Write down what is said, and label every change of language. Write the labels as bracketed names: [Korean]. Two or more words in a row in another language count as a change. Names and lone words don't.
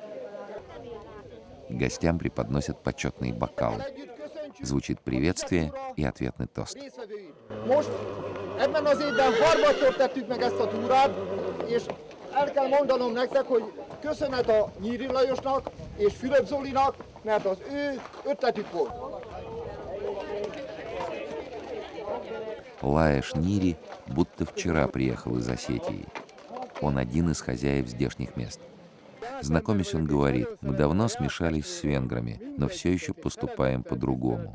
[Russian] Гостям преподносят почетные бокалы. Звучит приветствие и ответный тост. [Hungarian] Most ebben az évben harmadszor tettük meg ezt a túrát, és el kell mondanom nektek, hogy köszönet a Nyíri Lajosnak és Fülöp Zolinak, mert az ő ötletük volt. [Russian] Лаеш Нири будто вчера приехал из Осетии. Он один из хозяев здешних мест. Знакомясь, он говорит: мы давно смешались с венграми, но все еще поступаем по-другому.